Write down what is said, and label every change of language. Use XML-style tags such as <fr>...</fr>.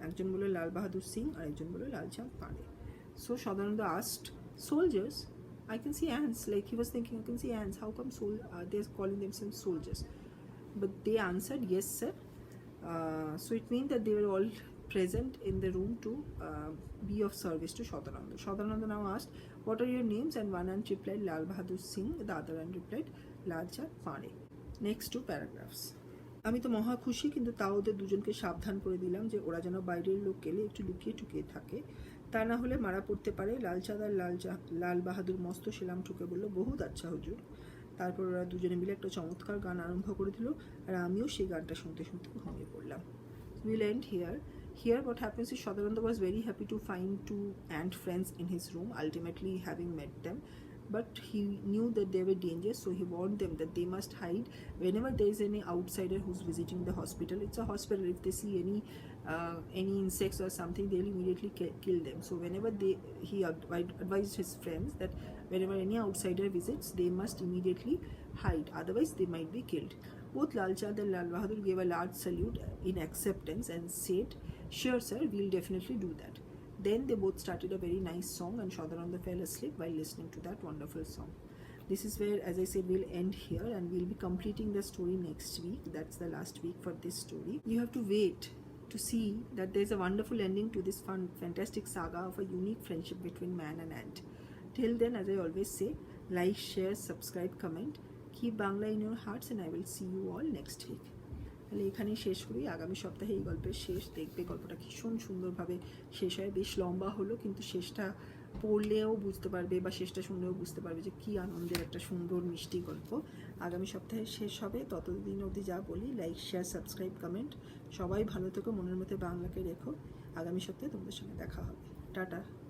<bn>একজন বলল লাল বাহাদুর সিং আর একজন বলল Lalchand Pande.</bn> <en>So Shodananda asked, soldiers? I can see ants. Like he was thinking, I can see ants. How come they're calling themselves soldiers? But they answered, yes sir. So it means that they were all present in the room to be of service to Shodananda. Shodananda now asked, what are your names? And one ant replied Lal Bahadur Singh, the other ant replied Lalchand Pandey. Next 2 paragraphs.</en> <bn>আমি তো মহা খুশি, কিন্তু তাও ওদের দুজনকে সাবধান করে দিলাম যে ওরা যেন বাইরের লোক গেলে একটু লুকিয়ে টুকিয়ে থাকে, তা না হলে মারা পড়তে পারে। লালচাঁদ আর লাল বাহাদুর মস্ত সেলাম ঠুকে বলল,</bn> <hi>বহুত আচ্ছা হুজুর।</hi> <bn>তারপর ওরা দুজনে মিলে একটা চমৎকার গান আরম্ভ করে দিল, আর আমিও সেই গানটা শুনতে শুনতে ঘুমিয়ে পড়লাম।</bn> <en>We'll end here. Here what happens is Shodananda was very happy to find 2 ant friends in his room, ultimately having met them. But he knew that they were dangerous, so he warned them that they must hide whenever there is any outsider who's visiting the hospital. It's a hospital. If they see any insects or something, they'll immediately kill them. So whenever he advised his friends that whenever any outsider visits, they must immediately hide, otherwise they might be killed. Both Lalchand and Lal Bahadur gave a large salute in acceptance and said, "Sure sir, we'll definitely do that." Then they both started a very nice song, and Shodananda fell asleep while listening to that wonderful song. This is where, as I said, we'll end here, and we'll be completing the story next week. That's the last week for this story. You have to wait to see that there's a wonderful ending to this fantastic saga of a unique friendship between man and ant. Till then, as I always say, like, share, subscribe, comment. Keep Bangla in your hearts, and I will see you all next week.</en> <bn>তাহলে এখানেই শেষ করি। আগামী সপ্তাহে এই গল্পের শেষ দেখবে। গল্পটা ভীষণ সুন্দরভাবে শেষ হয়, বেশ লম্বা হলো, কিন্তু শেষটা পড়লেও বুঝতে পারবে বা শেষটা শুনলেও বুঝতে পারবে যে কী আনন্দের একটা সুন্দর মিষ্টি গল্প। আগামী সপ্তাহে শেষ হবে। ততদিন অবধি যা বলি, লাইক, শেয়ার, সাবস্ক্রাইব, কমেন্ট। সবাই ভালো থেকো, মনের মধ্যে বাংলাকে রেখো। আগামী সপ্তাহে তোমাদের সঙ্গে দেখা হবে। টাটা।</bn>